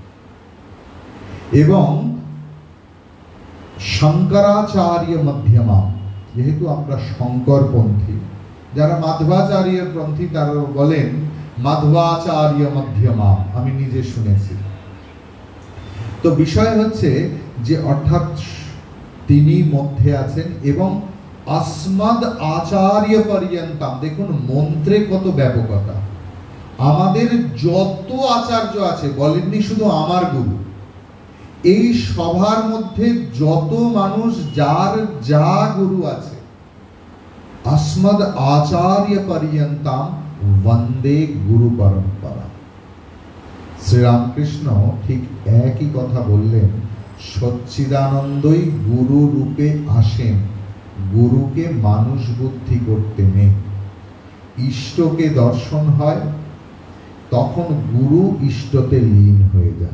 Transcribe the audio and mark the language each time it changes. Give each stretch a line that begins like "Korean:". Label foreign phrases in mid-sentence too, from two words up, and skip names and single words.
Bangla: এবং শঙ্করাচার্য মধ্যমা, যেহেতু আমরা শঙ্করপন্থী, যারা মাধবাচার্যের পন্থী তারা বলেন মাধবাচার্য মধ্যমা, আমি নিজে শুনেছি। তো বিষয় হচ্ছে যে অর্থাৎ তিনি মধ্যে আছেন এবং
Sanskrit: अस्मद आचार्य पर्यन्ताम।
Bangla: দেখুন মন্ত্রে কত ব্যাপকতা। আমাদের যত আচার্য আছে, বলেননি শুধু আমার গুরু, এই সভার মধ্যে যত মানুষ যার যা গুরু আছে,
Sanskrit: अस्मद आचार्य पर्यन्ताम वंदे गुरु परंपरा।
Bangla: শ্রীরামকৃষ্ণ ঠিক একই কথা বললেন। সচ্চিদানন্দই গুরু রূপে আসেন, গুরুকে মানুষ বুদ্ধি করতে নেই। ইষ্টকে দর্শন হয়, তখন গুরু ইষ্টতে লীন হয়ে যায়।